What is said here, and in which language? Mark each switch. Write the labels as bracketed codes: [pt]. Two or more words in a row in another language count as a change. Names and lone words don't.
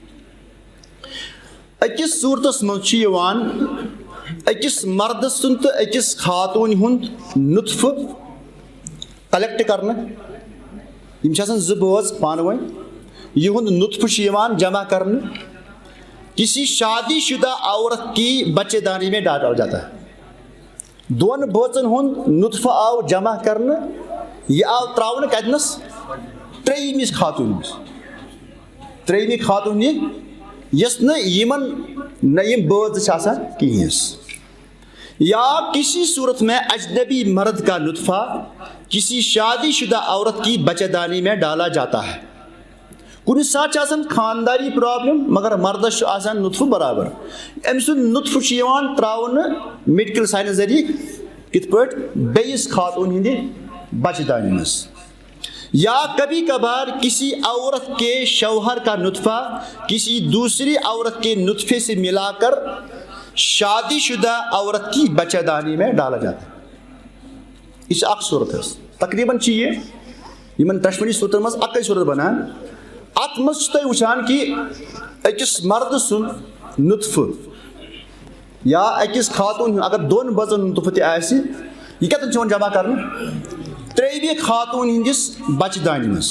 [ks] أکِس صوٗرتس منٛز چھُ یِوان أکِس مردٕ سُنٛد تہٕ أکِس خاتوٗنہِ ہُنٛد نطفہٕ کلیکٹ کرنہٕ. یِم چھِ آسان زٕ بٲژ پانہٕ ؤنۍ. یِہُنٛد نطفہٕ چھُ یِوان جمع کرنہٕ. [ur] کسی شادی شدہ عورت کی بچے دانی میں ڈالا جاتا ہے. [ks] دون بٲژن ہُنٛد نطفہٕ آو جمع کرنہٕ. یہِ آو تراونہٕ کتنس ترٛیٚیمِس خاتوٗنس. ترٛیٚیمہِ خاتوٗنہِ یۄس نہٕ یِمن نہ یِم بٲژ چھِ آسان کِہیٖنۍ حظ. [ur] یا کسی صورت میں اجنبی مرد کا نطفہ کسی شادی شدہ عورت کی بچہ دانی میں ڈالا جاتا ہے. [ks] کُنہِ ساتہٕ چھِ آسان خانداری پرابلم مگر مردس چھُ آسان نطفہٕ برابر. أمۍ سُنٛد نطفہٕ چھُ یِوان تراونہٕ [en] medical science [ks] ذٔریعہٕ کِتھ پٲٹھۍ بیٚیِس خاتوٗن ہِنٛدِ بچہ دانہِ منٛز. [ur] یا کبھی کبھار کسی عورت کے شوہر کا نطفہ کسی دوسری عورت کے نطفے سے ملا کر شادی شدہ عورت کی بچہ دانی میں ڈالا جاتا ہے. [ks] یہ چھِ اکھ صورت حظ. تقریٖباً چھِ یہِ یِمن دۄشوٕنی صوٗرتن منٛز اکٕے صوٗرت بنان. اتھ منٛز چھُ تُہۍ وٕچھان کہِ أکِس مردٕ سُنٛد نطفہٕ یا أکِس خاتوٗن ہُنٛد اگر دۄن بٲژن ہُنٛد نطفہٕ تہِ آسہِ یہِ کتٮ۪ن چھُ یِوان جمع کرنہٕ ترٛیٚیمہِ خاتوٗن ہِنٛدِس بچہِ دانہِ منٛز.